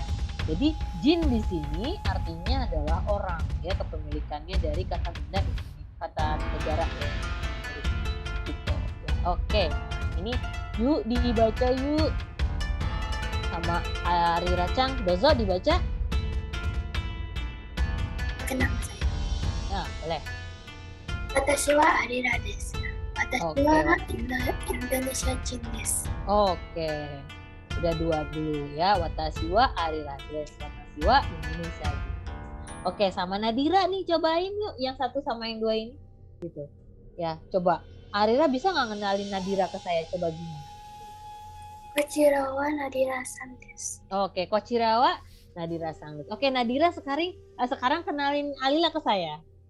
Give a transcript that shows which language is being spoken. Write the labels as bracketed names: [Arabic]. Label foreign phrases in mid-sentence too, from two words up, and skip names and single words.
[Indonesian] Jadi jin di sini artinya adalah orang ya, kepemilikannya dari kata benda ini, kata negara ya. Gitu. Oke, ini yuk dibaca yuk sama Arira-chan. Dozo dibaca. Kenapa saya? Nah, boleh. [Japanese] 私はアリラです. 私はインドネシア人です. [Indonesian] Oke. Udah dua dulu ya. [Japanese] 私はアリラです. 私はインドネシア人です. [Indonesian] Oke, sama Nadira nih cobain yuk yang satu sama yang dua ini. Gitu. Ya, coba. Arira bisa nggak ngenalin Nadira ke saya? Coba gini. [Japanese] こちらはナディラさんです. [Indonesian] Oke, [Japanese] こちらはナディラさん. [Indonesian] Oke, Nadira sekarang kenalin Alila ke saya.